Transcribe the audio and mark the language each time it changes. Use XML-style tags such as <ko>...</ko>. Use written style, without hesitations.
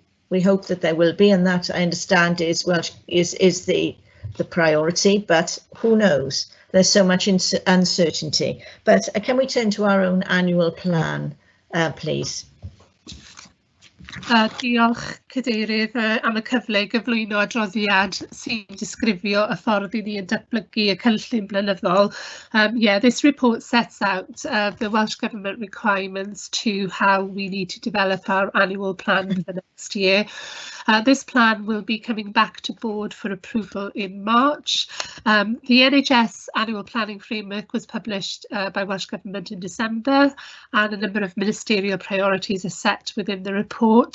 <en>We hope that there will be, and that I understand is the priority, but who knows? There's so much uncertainty. But can we turn to our own annual plan, please?</en> <cy>Diolch Cadeirydd am y cyfle i gyflwyno adroddiad sy'n disgrifio y ffordd i ni yn datblygu y cynllun blynyddol.</cy> <en>Yeah, this report sets out the Welsh Government requirements to how we need to develop our annual plan for the next year. This plan will be coming back to board for approval in March. The NHS annual planning framework was published by Welsh Government in December, and a number of ministerial priorities are set within the report.</en>